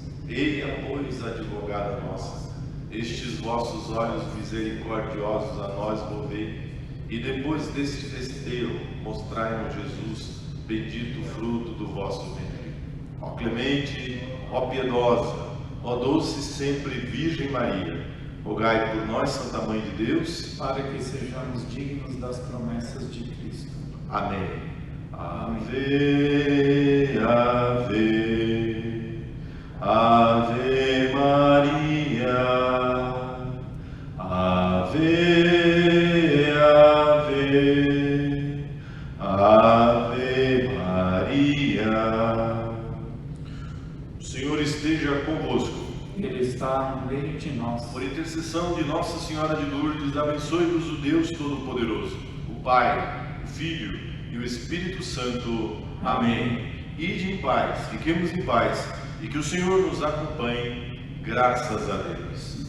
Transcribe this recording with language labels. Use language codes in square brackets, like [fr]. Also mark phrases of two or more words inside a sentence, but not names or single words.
[pt] Eia, pois, advogada nossa, estes vossos olhos misericordiosos a nós volvei, e depois deste festeiro mostrai-nos Jesus, bendito fruto do vosso ventre. Ó clemente, ó piedosa, ó doce sempre Virgem Maria, rogai por nós, Santa Mãe de Deus, para que sejamos dignos das promessas de Cristo. Amém. Ave, ave, ave Maria, ave, ave, ave Maria. O Senhor esteja convosco. Ele está no meio de nós. Por intercessão de Nossa Senhora de Lourdes, abençoe-vos o Deus Todo-Poderoso, o Pai, o Filho e o Espírito Santo. Amém. Ide em paz, fiquemos em paz, e que o Senhor nos acompanhe, graças a Deus.